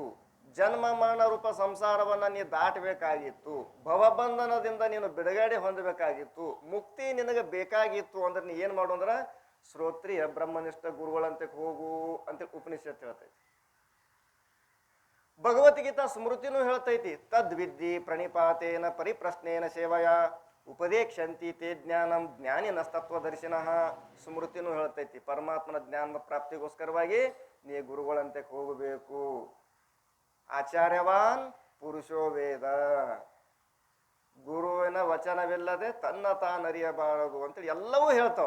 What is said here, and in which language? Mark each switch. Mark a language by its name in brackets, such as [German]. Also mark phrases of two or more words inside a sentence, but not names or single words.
[Kannada] ಜನ್ಮ ಮರಣ ರೂಪ ಸಂಸಾರವನ್ನ ನೀ ದಾಟಬೇಕಾಗಿತ್ತು. ಭವಬಂಧನದಿಂದ ನೀನು ಬಿಡುಗಡೆ ಹೊಂದಬೇಕಾಗಿತ್ತು. ಮುಕ್ತಿ ನಿನಗೆ ಬೇಕಾಗಿತ್ತು ಅಂದ್ರೆ ನೀ ಏನು ಮಾಡು ಅಂದ್ರೆ ಶ್ರೋತ್ರಿಯ ಬ್ರಹ್ಮನಿಷ್ಠ ಗುರುಗಳಂತೆ ಹೋಗು ಅಂತೇಳಿ ಉಪನಿಷತ್ ಹೇಳ್ತೈತಿ. ಭಗವದ್ಗೀತಾ ಸ್ಮೃತಿನೂ ಹೇಳ್ತೈತಿ, [Sanskrit] ತದ್ವಿದ್ಧಿ ಪ್ರಣಿಪಾತೇನ ಪರಿಪ್ರಶ್ನೇನ ಸೇವಯ ಉಪದೇಕ್ಷಂತಿ ತೇ ಜ್ಞಾನಂ ಜ್ಞಾನಿನ ತತ್ವದರ್ಶಿನಃ. [Kannada] ಸ್ಮೃತಿನೂ ಹೇಳ್ತೈತಿ ಪರಮಾತ್ಮನ ಜ್ಞಾನ ಪ್ರಾಪ್ತಿಗೋಸ್ಕರವಾಗಿ ನೀ ಗುರುಗಳಂತೆ ಹೋಗಬೇಕು. [Sanskrit] ಆಚಾರ್ಯವಾನ್ ಪುರುಷೋ ವೇದ. [Kannada] ಗುರುವಿನ ವಚನವಿಲ್ಲದೆ ತನ್ನ ತಾನರಿಯಬಾರದು ಅಂತೇಳಿ ಎಲ್ಲವೂ ಹೇಳ್ತಾವ.